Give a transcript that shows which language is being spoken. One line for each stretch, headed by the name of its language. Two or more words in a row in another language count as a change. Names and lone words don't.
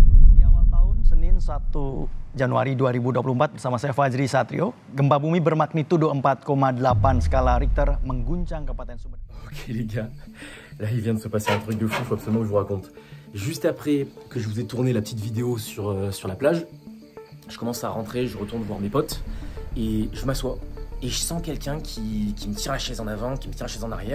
Indonesian: Di awal tahun, Senin 21 Januari 2024 bersama saya Fajri Satrio. Gempa bumi bermagnitudo 4,8 skala Richter mengguncang Kabupaten Sumber.
French: Ok les gars, là il vient de se passer un truc de fou, faut absolument que je vous raconte. Juste après que je vous ai tourné la petite vidéo sur la plage, je commence à rentrer, je retourne voir mes potes et je m'assois. Et je sens quelqu'un qui me tire la chaise en avant, qui me tire la chaise en arrière.